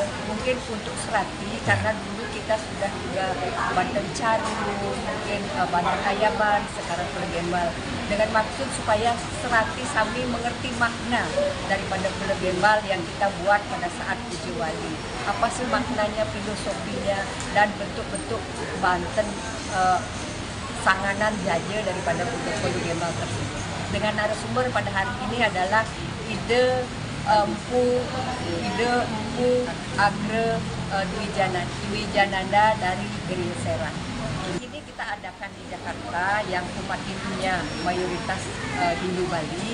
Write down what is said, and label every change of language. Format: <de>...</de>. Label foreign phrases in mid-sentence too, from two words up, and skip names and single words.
<id>Mungkin untuk Sarati karena dulu kita sudah juga Banten Caru, mungkin Banten Ayaban, sekarang Pulau Gembal. Dengan maksud supaya Sarati sambil mengerti makna daripada Pulau Gembal yang kita buat pada saat Puja Wali. Apa sih maknanya, filosofinya, dan bentuk-bentuk Banten sanganan jaja daripada Pulau Gembal tersebut. Dengan narasumber pada hari ini adalah Ide Empu Agra Dwi Jenanda dari Green Serang. Ini kita adakan di Jakarta yang umat Hindunya mayoritas Hindu Bali.</id>